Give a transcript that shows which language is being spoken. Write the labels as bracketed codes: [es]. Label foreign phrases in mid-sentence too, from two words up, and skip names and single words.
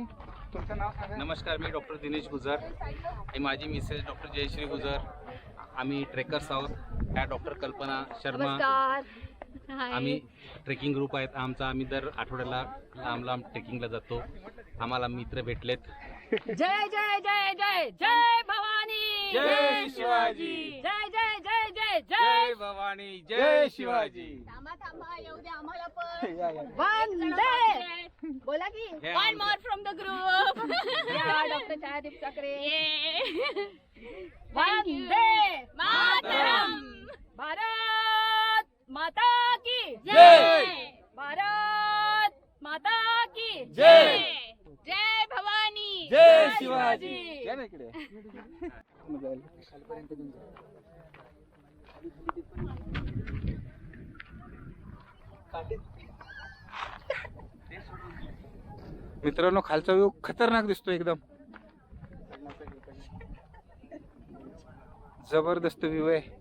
[mr] तुमचं नाव सांगा. नमस्कार, मी डॉक्टर दिनेश गुजर. हे माझी मिसेस डॉक्टर जयश्री गुजर. आम्ही ट्रेकर्स आहोत. ह्या डॉक्टर कल्पना शर्मा. नमस्कार. आम्ही ट्रेकिंग ग्रुप आहेत आमचा. आम्ही दर आठवड्याला लांब लांब ट्रेकिंगला जातो. आम्हाला मित्र भेटलेत. जय जय जय जय जय भवानी. जय शिवाजी. जय जय जय जय जय भवानी. जय शिवाजी. थांबा थांबा येऊ दे आम्हाला पण. वंदे. बोला की. हे [en] one more from the group. [mr] डॉक्टर छायादीप साखरे. [sa] वंदे मातरम. [hi] भारत माता की जय. भारत माता की जय. [mr] जय भवानी. जय शिवाजी. या ना इकडे. मित्रांनो खालचा व्ह्यू खतरनाक दिसतो एकदम. जबरदस्त व्ह्यू आहे.